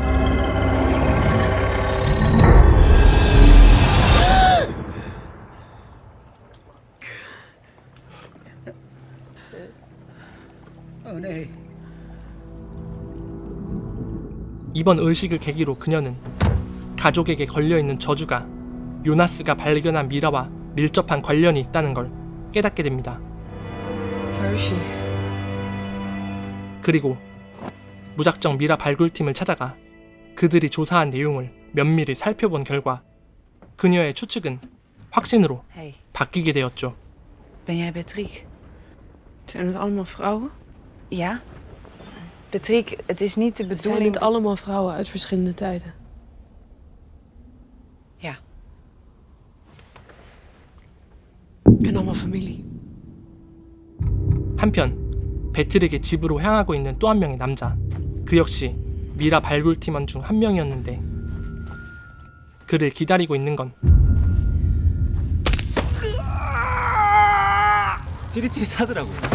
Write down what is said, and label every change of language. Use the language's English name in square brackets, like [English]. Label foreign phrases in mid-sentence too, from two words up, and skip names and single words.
[Dutch] Oh nee. [Korean] 이번 의식을 계기로 그녀는 가족에게 걸려있는 저주가 요나스가 발견한 미라와 밀접한 관련이 있다는 걸 깨닫게 됩니다. [English] Where is she? [Korean] 그리고 무작정 미라 발굴팀을 찾아가 그들이 조사한 내용을 면밀히 살펴본 결과 그녀의 추측은 확신으로 [Dutch] Hey, [Korean] 바뀌게 되었죠. [Dutch] ben jij Patrick? Zijn het allemaal vrouwen? Ja. Patrick, het is niet de Het zijn bedoeling... niet allemaal vrouwen uit verschillende tijden. Ja. En allemaal familie. [Korean] 한편 배트릭의 집으로 향하고 있는 또 한 명의 남자, 그 역시 미라 발굴팀원 중 한 명이었는데 그를 기다리고 있는 건 찌릿찌릿하더라고.